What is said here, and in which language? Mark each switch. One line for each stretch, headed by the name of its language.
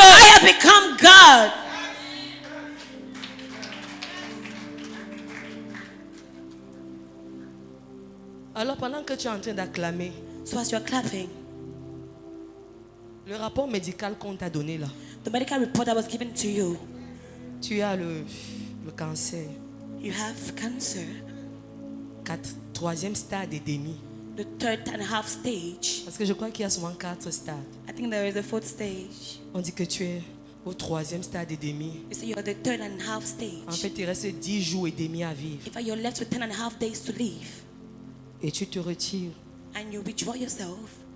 English: I have become God.
French: Alors pendant que tu es en train d'acclamer,
English: So as you're clapping,
French: le rapport médical qu'on t'a donné là,
English: the medical report that was given to you,
French: tu as le cancer,
English: you have cancer,
French: 3e stade et demi.
English: the 3.5 stage.
French: Parce que je crois qu'il y a souvent 4 stades.
English: I think there is a 4th stage.
French: On dit que tu es au 3e stade et demi.
English: You say you're the 3.5
French: En
English: stage.
French: fait, il reste 10 jours et demi à vivre.
English: In fact, you're left with 10.5 days to live.
French: Et tu te retires.
English: And you withdraw yourself.